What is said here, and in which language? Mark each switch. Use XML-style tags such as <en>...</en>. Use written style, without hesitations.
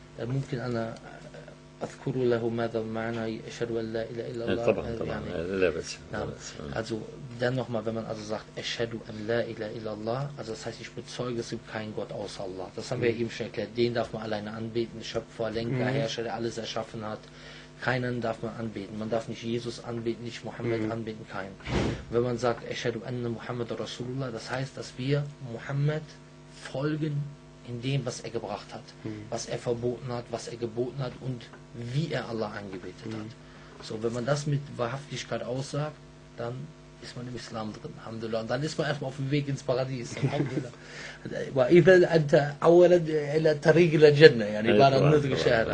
<ar>ممكن أنا أذكر له ماذا معنى أشهد أن لا إله إلا الله. طبعا لا بأس.</ar> <de>Also dann nochmal, wenn man also sagt Ashhadu an la ilaha illallah, also das heißt, ich bezeuge, es gibt keinen Gott außer Allah. Das haben wir eben schon erklärt. Den darf man alleine anbeten, Schöpfer, Lenker, Herrscher, der alles erschaffen hat. Keinen darf man anbeten. Man darf nicht Jesus anbeten, nicht Mohammed anbeten, keinen. Wenn man sagt Ashhadu anna Muhammad Rasulullah, das heißt, dass wir Mohammed folgen in dem, was er gebracht hat, was er verboten hat, was er geboten hat und wie er Allah angebetet hat. So, wenn man das mit Wahrhaftigkeit aussagt, dann ist man im Islam drin, alhamdulillah. Und dann ist man erstmal auf dem Weg ins Paradies, alhamdulillah.</de> <ar>وإذا أنت أولا إلى طريق إلى الجنة يعني بعد أن ندرك الشهادة.</ar>